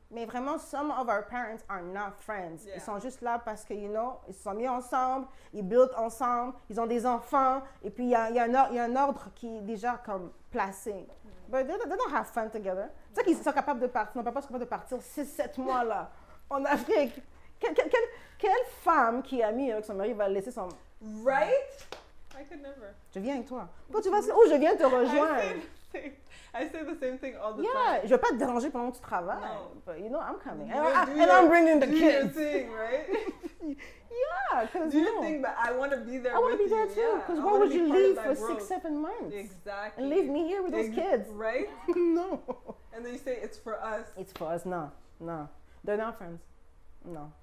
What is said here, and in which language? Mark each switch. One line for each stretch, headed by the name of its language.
French: Mais vraiment,
English: some of our parents are not friends. Yeah.
French: Ils sont juste là parce que,
English: you know,
French: ils se sont mis ensemble, ils build ensemble, ils ont des enfants, et puis il y a un ordre qui est déjà comme placé.
English: But they don't have fun together.
French: Tu sais qu'ils sont capables de partir, nos papas sont capables de partir 6-7 mois là, en Afrique. Quelle femme qui est amie avec son mari va laisser son...
English: Right? I could never.
French: Je viens avec toi. Toi, tu vas... Oh, je viens te rejoindre.
English: I say the same thing all the time.
French: Je vais pas te déranger pendant que tu travailles.
English: No. But you know, I'm coming. And I'm bringing the kids. Do your thing, right? Yeah, because do your thing, but I want to be there I want to be there too. Because why would you leave for 6-7 months? Exactly. And leave me here with those kids. Right? No. And then you say, it's for us. It's for us. No. They're not friends. No.